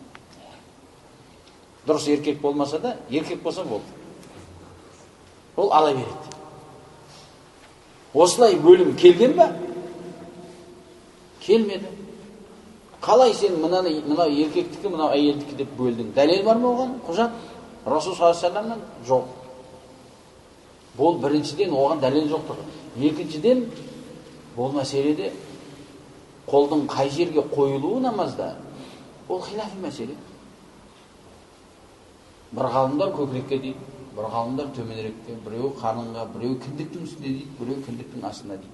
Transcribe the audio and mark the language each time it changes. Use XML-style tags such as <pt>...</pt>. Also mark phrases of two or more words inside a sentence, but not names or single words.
<kk>Дұрыс еркек болмаса да, еркек болса болды. Ол ала береді. Осылай бөлім келген ба? Келмеді. Қалай сен мынау еркектікі, мынау әйелдікі деп бөлдің? Дәлел бар ма оған? Құжат? Расул</kk> <ar>صلى الله عليه وسلم</ar> <kk>жоқ. Бұл біріншіден оған дәлел жоқтығы. Екіншіден, бұл мәселеде қолдың қай жерге қойылуы намазда, ол хилафи мәселе. Бір ғалымдар көкірекке дейді, бір ғалымдар төменірекке, біреу қарынға, біреу кіндіктің үстінде дейді, біреу кіндіктің астына дейді.</kk>